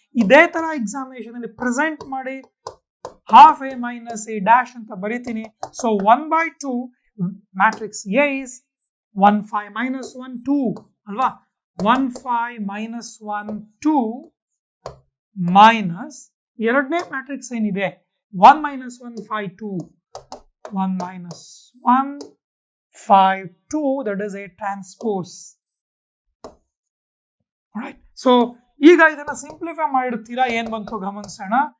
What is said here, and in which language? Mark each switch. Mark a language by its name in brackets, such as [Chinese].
[Kannada] ಇದೇ ತರ ಎಕ್ಸಾಮಿನೇಷನ್ ಅಲ್ಲಿ ಪ್ರೆಸೆಂಟ್ ಮಾಡಿ half A minus A dash ಅಂತ ಬರೀತೀನಿ. [English] So 1/2 matrix A is 1 5 minus 1 2 ಅಲ್ವಾ? 1 5 minus 1 2 minus [Kannada] ಎರಡನೇ ಮ್ಯಾಟ್ರಿಕ್ಸ್ ಏನಿದೆ [English] 1 minus 1 5 2 1 minus 1 5 2 that is a transpose. [Kannada] Alright, so ಈಗ ಇದನ್ನ ಸಿಂಪ್ಲಿಫೈ ಮಾಡಿರ್ತೀರಾ, ಏನ್ ಬಂತು ಗಮನಿಸೋಣ.